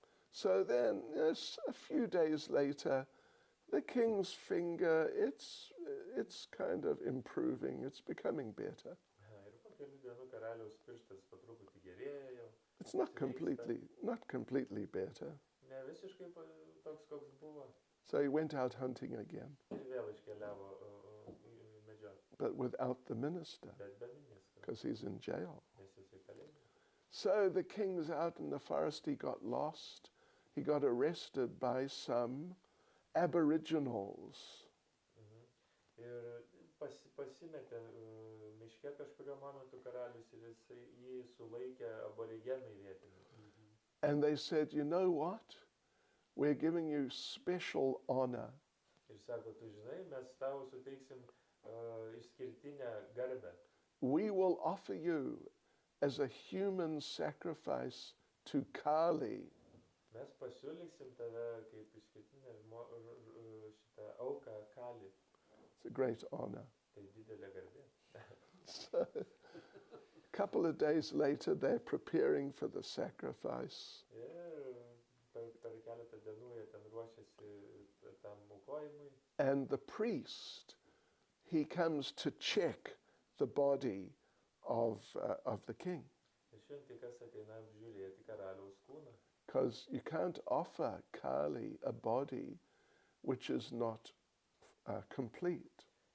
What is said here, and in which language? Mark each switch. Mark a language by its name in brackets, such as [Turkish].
[English] So then, yes, a few days later, the king's finger, it's kind of improving, it's becoming better. [Lithuanian] Ir po kelių dienų karaliaus pirštas po truputį gerėjo. [English] It's not completely better. [Lithuanian] Ne visiškai toks, koks buvo. [English] So he went out hunting again, [Lithuanian] Ir vėl iškeliavo medžioti. [English] but without the minister, [Lithuanian] Bet be ministro, [English] because he's in jail. [Lithuanian] nes jis į kalėjimą. [English] So the king's out in the forest, he got lost. He got arrested by some aboriginals. [Lithuanian] Ir pasimetė miške kažkurio momentu karalius ir jį sulaikė aborigenai vietiniai. [English] And they said, you know what? We're giving you special honor. [Lithuanian] Ir sako, tu žinai, mes tau suteiksim išskirtinę garbę. [English] We will offer you as a human sacrifice to Kali. [Lithuanian] Mes pasiūlysim tave kaip išskirtinę šitą auką Kali. [English] It's a great honor. [Lithuanian] Tai didelė garbė. [English] So, a couple of days later, they're preparing for the sacrifice. [Lithuanian] Ir per keletą dienų jie ten ruošiasi tam aukojimui. [English] And the priest, he comes to check the body of the king. [Lithuanian] Ir šventikas ateina apžiūrėti karaliaus kūną. [English] Because you can't offer Kali a body which is not complete.